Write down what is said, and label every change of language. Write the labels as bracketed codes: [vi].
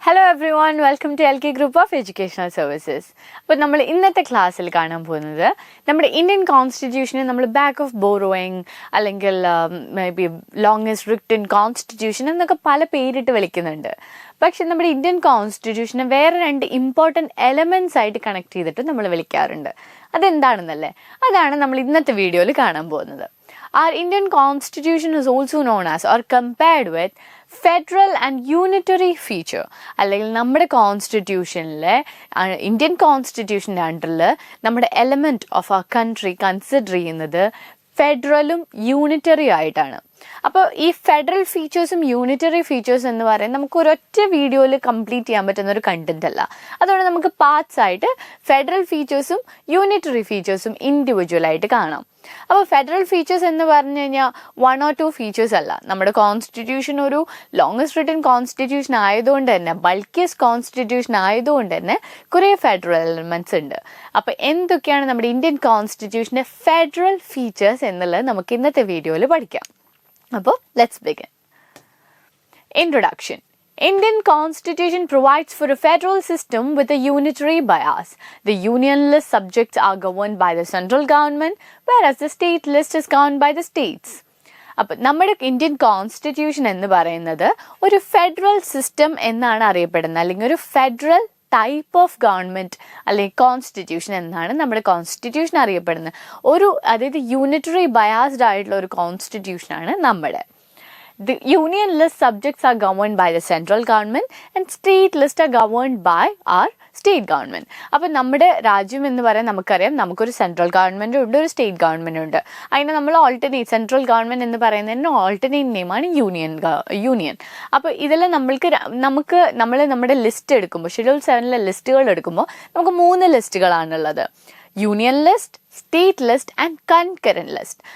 [en] everyone, welcome to LK Group of Educational Services. [ml] അപ്പോൾ നമ്മൾ ഇന്നത്തെ ക്ലാസ്സിൽ കാണാൻ പോകുന്നത് നമ്മുടെ ഇന്ത്യൻ കോൺസ്റ്റിറ്റ്യൂഷനെ നമ്മൾ ബാക്ക് ഓഫ് ബോറോയിങ് അല്ലെങ്കിൽ may be longest written constitution എന്നൊക്കെ പല പേരിട്ട് വിളിക്കുന്നുണ്ട്. പക്ഷെ നമ്മുടെ ഇന്ത്യൻ കോൺസ്റ്റിറ്റ്യൂഷനെ വേറെ രണ്ട് ഇമ്പോർട്ടൻറ്റ് എലമെൻറ്റ്സ് ആയിട്ട് കണക്ട് ചെയ്തിട്ട് നമ്മൾ വിളിക്കാറുണ്ട്. അതെന്താണെന്നല്ലേ, അതാണ് നമ്മൾ ഇന്നത്തെ വീഡിയോയിൽ കാണാൻ പോകുന്നത്. [en] Our Indian constitution is also known as or compared with federal and unitary feature. [ml] അല്ലെങ്കിൽ നമ്മുടെ കോൺസ്റ്റിറ്റ്യൂഷനിലെ ഇന്ത്യൻ കോൺസ്റ്റിറ്റ്യൂഷൻ്റെ അണ്ടറിൽ നമ്മുടെ എലമെൻറ്റ് ഓഫ് ആ കൺട്രി കൺസിഡർ ചെയ്യുന്നത് ഫെഡറലും യൂണിറ്ററി ആയിട്ടാണ്. അപ്പോൾ ഈ ഫെഡറൽ ഫീച്ചേഴ്സും യൂണിറ്ററി ഫീച്ചേഴ്സ് എന്ന് പറയുന്നത് നമുക്ക് ഒരൊറ്റ വീഡിയോയിൽ കംപ്ലീറ്റ് ചെയ്യാൻ പറ്റുന്ന ഒരു കണ്ടന്റ് അല്ല. അതുകൊണ്ട് നമുക്ക് പാർട്സ് ആയിട്ട് ഫെഡറൽ ഫീച്ചേഴ്സും യൂണിറ്ററി ഫീച്ചേഴ്സും ഇൻഡിവിജ്വലായിട്ട് കാണാം. അപ്പോൾ ഫെഡറൽ ഫീച്ചേഴ്സ് എന്ന് പറഞ്ഞു കഴിഞ്ഞാൽ 1 or 2 ഫീച്ചേഴ്സ് അല്ല. നമ്മുടെ കോൺസ്റ്റിറ്റ്യൂഷൻ ഒരു ലോങ്സ്റ്റ് റിട്ടൺ കോൺസ്റ്റിറ്റ്യൂഷൻ ആയതുകൊണ്ട് തന്നെ, ബൾക്കിയസ്റ്റ് കോൺസ്റ്റിറ്റ്യൂഷൻ ആയതുകൊണ്ട് തന്നെ കുറേ ഫെഡറൽ എലമെൻറ്റ്സ് ഉണ്ട്. അപ്പോൾ എന്തൊക്കെയാണ് നമ്മുടെ ഇന്ത്യൻ കോൺസ്റ്റിറ്റ്യൂഷൻ്റെ ഫെഡറൽ ഫീച്ചേഴ്സ് എന്നുള്ളത് നമുക്ക് ഇന്നത്തെ വീഡിയോയിൽ പഠിക്കാം. [en] അപ്പോൾ let's begin. Introduction. Indian constitution provides for a federal system with a unitary bias. The union list subjects are governed by the central government, whereas the state list is governed by the states. [ml] അപ്പോൾ നമ്മുടെ Indian constitution എന്ന് പറയുന്നത് ഒരു federal system എന്നാണ് അറിയപ്പെടുന്നത്, അല്ലെങ്കിൽ ഒരു federal type of government അല്ലെങ്കിൽ കോൺസ്റ്റിറ്റ്യൂഷൻ എന്നാണ് നമ്മുടെ കോൺസ്റ്റിറ്റ്യൂഷൻ അറിയപ്പെടുന്നത്. അതായത് യൂണിറ്ററി ബയാസ്ഡ് ആയിട്ടുള്ള ഒരു കോൺസ്റ്റിറ്റ്യൂഷനാണ് നമ്മുടെ. [en] The union list subjects are governed by the central government and state list are governed by our state government. [ml] അപ്പോൾ നമ്മുടെ രാജ്യം എന്ന് പറയാൻ നമുക്കറിയാം, നമുക്കൊരു സെൻട്രൽ ഗവൺമെൻറ് ഉണ്ട്, ഒരു സ്റ്റേറ്റ് ഗവൺമെൻറ് ഉണ്ട്. അതിനെ നമ്മൾ ഓൾട്ടർനേറ്റ്, സെൻട്രൽ ഗവൺമെൻറ് എന്ന് പറയുന്നതിന് ഓൾട്ടർനേറ്റ് നെയിമാണ് യൂണിയൻ. അപ്പോൾ ഇതെല്ലാം നമ്മൾ നമ്മുടെ ലിസ്റ്റ് എടുക്കുമ്പോൾ, ഷെഡ്യൂൾ 7 ലിസ്റ്റുകൾ എടുക്കുമ്പോൾ നമുക്ക് 3 ലിസ്റ്റുകളാണുള്ളത്: union list, state list and concurrent list.